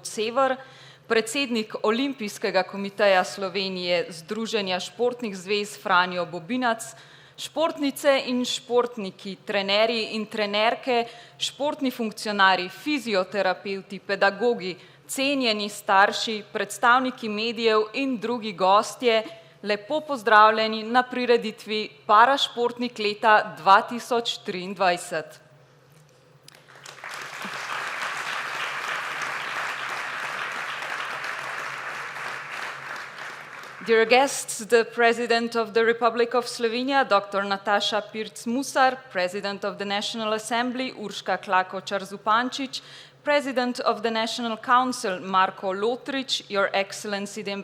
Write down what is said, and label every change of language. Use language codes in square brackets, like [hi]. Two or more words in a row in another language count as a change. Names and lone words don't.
[sl] Sever, predsednik Olimpijskega komiteja Slovenije Združenja športnih zvez Franjo Bobinac, športnice in športniki, trenerji in trenerke, športni funkcionarji, fizioterapevti, pedagogi, cenjeni starši, predstavniki medijev in drugi gostje, lepo pozdravljeni na prireditvi Parašportnik leta 2023. [en] Dear guests, the President of the Republic of Slovenia, Dr. Nataša Pirc Musar, President of the National Assembly, Urška Klakočar Zupančič, President of the National Council, Marko Lotrič, Your Excellency the